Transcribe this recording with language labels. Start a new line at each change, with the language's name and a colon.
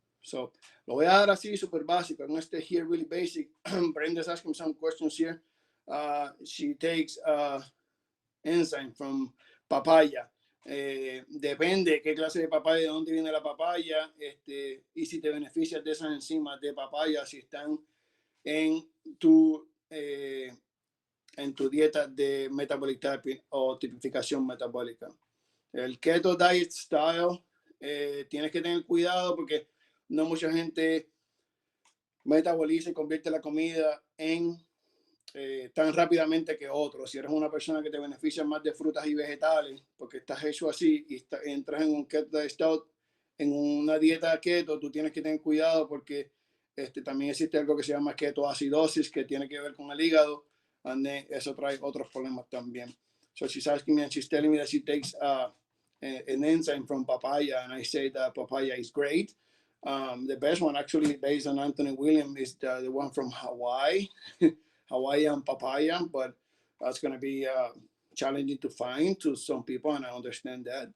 Spanish: So, lo voy a dar así, súper básico.
English: I'm going to stay here really basic. Brenda's asking some questions here. She takes enzyme from papaya.
Spanish: Depende qué clase de papaya, de dónde viene la papaya, y si te beneficias de esas enzimas de papaya, si están en tu dieta de metabolic typing o tipificación metabólica. El keto diet style, tienes que tener cuidado porque no mucha gente metaboliza y convierte la comida en tan rápidamente que otros. Si eres una persona que te beneficia más de frutas y vegetales, porque estás hecho así y entras en un keto diet style, en una dieta keto, tú tienes que tener cuidado porque también existe algo que se llama ketoacidosis, que tiene que ver con el hígado, and eso trae otros problemas también.
English: So she's asking me, and she's telling me that she takes an enzyme from papaya, and I say that papaya is great. The best one, actually, based on Anthony Williams, is the one from Hawaii, Hawaiian papaya, but that's going to be challenging to find to some people, and I understand that.